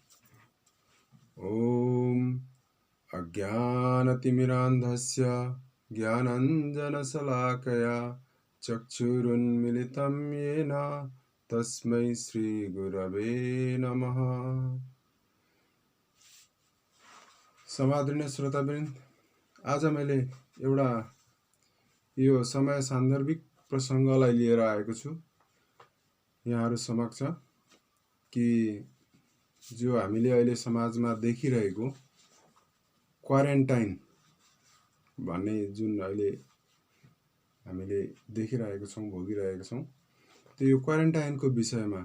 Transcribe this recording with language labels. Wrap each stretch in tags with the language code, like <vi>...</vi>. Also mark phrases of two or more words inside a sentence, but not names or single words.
<sa>ओम अज्ञानतिमिरान्धस्य ज्ञानाञ्जनशलाकया चक्षुरुन्मिलितं येन तस्मै श्रीगुरवे नमः।</sa> <ne>समादरणीय श्रोतावृन्द, आज मैले एउटा यो समय सान्दर्भिक प्रसङ्गलाई लिएर आएको छु यहाँहरू समक्ष कि जो हामीले अहिले समाजमा देखिरहेको क्वारेन्टाइन भन्ने जुन अहिले हामीले देखिरहेको छौँ, भोगिरहेको छौँ, त्यो यो क्वारेन्टाइनको विषयमा।</ne>